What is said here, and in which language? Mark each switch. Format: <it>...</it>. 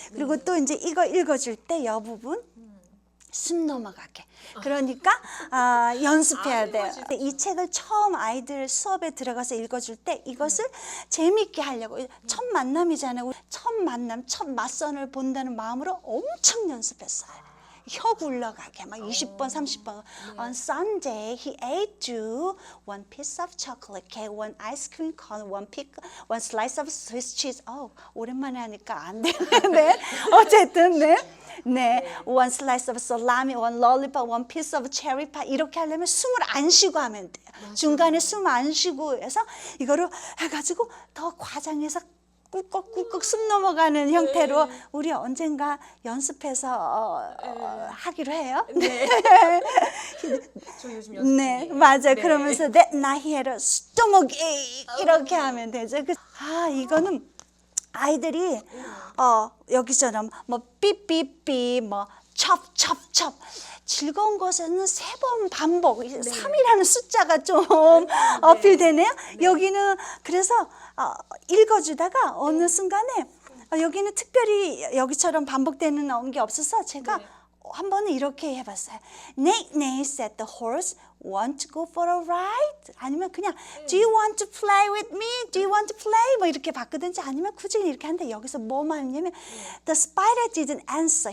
<ko>그리고 또 이제 이거 읽어줄 때 이 부분 숨 넘어가게. 그러니까 연습해야 돼요. 이 책을 처음 아이들 수업에 들어가서 읽어줄 때 이것을 재미있게 하려고 첫 만남이잖아요. 첫 만남, 첫 맞선을 본다는 마음으로 엄청 연습했어요. 혀 굴러가게 막 20번, 30번.</ko> <en>On Sunday, he ate two, one piece of chocolate cake, one ice cream cone, one slice of Swiss cheese.</en> <ko>오랜만에 하니까 안 되는데 어쨌든 네,</ko> <en>one slice of salami, one lollipop, one piece of cherry pie</en> <ko>이렇게 하려면 숨을 안 쉬고 하면 돼요. 중간에 숨 안 쉬고 해서 이거를 해가지고 더 과장해서 꿀꺽꿀꺽 숨 넘어가는 형태로 우리 언젠가 연습해서 하기로 해요. 네. 저 요즘 연습 네, 중이에요. 맞아요. 네. 그러면서</ko> <en>that night he had a stomach ache</en> <ko>이렇게 하면 되죠. 이거는 아이들이 여기처럼 뭐 삐삐삐 뭐 첩첩첩 즐거운 것에는 3번 반복 3이라는 숫자가 좀 어필되네요. 여기는 그래서 읽어주다가 어느 순간에 여기는 특별히 여기처럼 반복되는 게 없어서 제가 한 번은 이렇게 해봤어요.</ko> <en>Nate said the horse want to go for a ride?</en> <ko>아니면 그냥</ko> <en>Do you want to play with me? Do you want to play?</en> <ko>뭐 이렇게 바꾸든지 아니면 굳이 이렇게 하는데 여기서 뭐만 했냐면</ko> <en>The spider didn't answer.</en>